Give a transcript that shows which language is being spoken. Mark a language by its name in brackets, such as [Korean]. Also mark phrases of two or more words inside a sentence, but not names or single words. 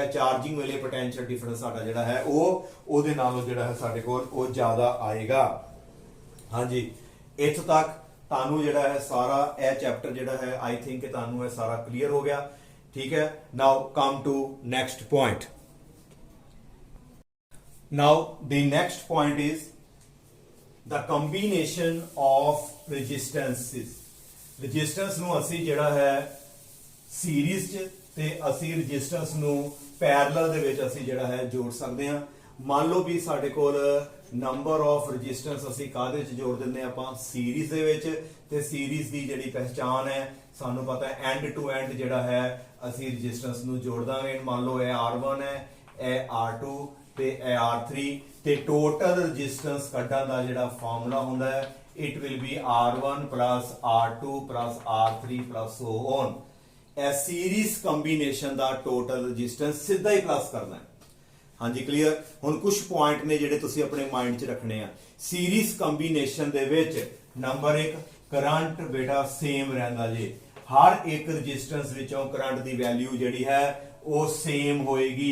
[Punjabi] ਚਾਰਜਿੰਗ ਵੇਲੇ [English] potential difference [Punjabi] ਸਾਡਾ ਜਿਹੜਾ ਹੈ ਉਹਦੇ ਨਾਲੋਂ ਜਿਹੜਾ ਹੈ ਸਾਡੇ ਕੋਲ ਉਹ ਜ਼ਿਆਦਾ ਆਏਗਾ। ਹਾਂਜੀ, ਇੱਥੋਂ ਤੱਕ ਤੁਹਾਨੂੰ ਜਿਹੜਾ ਹੈ ਸਾਰਾ ਇਹ ਚੈਪਟਰ ਜਿਹੜਾ ਹੈ [English] I think [Punjabi] ਕਿ ਤੁਹਾਨੂੰ ਇਹ ਸਾਰਾ ਕਲੀਅਰ ਹੋ ਗਿਆ। ਠੀਕ ਹੈ, [English] Now come to next point. ਨਾਓ the next point is the combination of resistances। [Punjabi] resistance ਨੂੰ ਅਸੀਂ ਜਿਹੜਾ ਹੈ ਸੀਰੀਜ਼ 'ਚ ਤੇ ਅਸੀਂ ਰੈਜ਼ਿਸਟੈਂਸ ਨੂੰ ਪੈਰਲਲ ਦੇ ਵਿੱਚ ਅਸੀਂ ਜਿਹੜਾ ਹੈ ਜੋੜ ਸਕਦੇ ਹਾਂ। ਮੰਨ ਲਓ ਵੀ ਸਾਡੇ ਕੋਲ [English] number of resistance [Punjabi] ਅਸੀਂ ਕਾਹਦੇ 'ਚ ਜੋੜ ਦਿੰਦੇ ਆਪਾਂ? ਸੀਰੀਜ਼ ਦੇ ਵਿੱਚ। ਤੇ ਸੀਰੀਜ਼ ਦੀ ਜਿਹੜੀ ਪਹਿਚਾਨ ਹੈ ਸਾਨੂੰ ਪਤਾ ਹੈ, [English] end to end [Punjabi] ਜਿਹੜਾ ਹੈ ਅਸੀਂ ਰੈਜ਼ਿਸਟੈਂਸ ਨੂੰ ਜੋੜ ਦਾਂਗੇ। ਮੰਨ ਲਓ ਇਹ R1 ਹੈ, ਇਹ R2 ਤੇ ਇਹ R3, ਤੇ [English] total resistance [Punjabi] ਕੱਢਣ ਦਾ ਜਿਹੜਾ ਫਾਰਮੂਲਾ ਹੁੰਦਾ ਹੈ [English] it will be R1 plus R2 plus R3 plus so on। [Punjabi] ਇਹ [English] series combination [Punjabi] ਦਾ [English] total resistance [Punjabi] ਸਿੱਧਾ ਹੀ ਪਲੱਸ ਕਰਨਾ ਹੈ। ਹਾਂਜੀ ਕਲੀਅਰ। ਹੁਣ ਕੁਝ ਪੁਆਇੰਟ ਨੇ ਜਿਹੜੇ ਤੁਸੀਂ ਆਪਣੇ ਮਾਈਂਡ 'ਚ ਰੱਖਣੇ ਆ। [English] series combination [Punjabi] ਦੇ ਵਿੱਚ ਨੰਬਰ 1, ਕਰੰਟ ਬੇਟਾ ਸੇਮ ਰਹਿੰਦਾ ਜੀ। ਹਰ ਇੱਕ ਰੈਜ਼ਿਸਟੈਂਸ ਵਿੱਚੋਂ ਕਰੰਟ ਦੀ ਵੈਲਿਊ ਜਿਹੜੀ ਹੈ ਉਹ ਸੇਮ ਹੋਏਗੀ।